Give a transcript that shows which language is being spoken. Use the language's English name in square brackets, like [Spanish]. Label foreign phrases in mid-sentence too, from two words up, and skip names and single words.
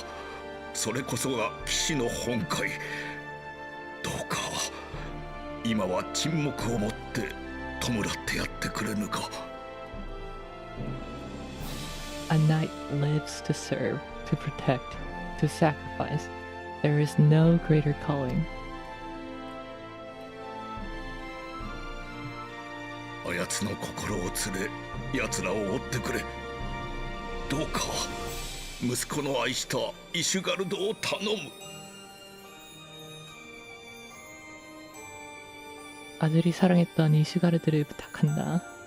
[Japanese] それこそが騎士の本懐。どうか今は沈黙をもって弔ってやってくれぬか。 [English] A knight lives to serve, to protect, to sacrifice. There is no greater calling. [Japanese] あやつの心を連れ、奴らを追ってくれ。どうか息子の愛したイシュガルドを頼む。 [Korean] 아들이 사랑했던 이슈가르드를 부탁한다.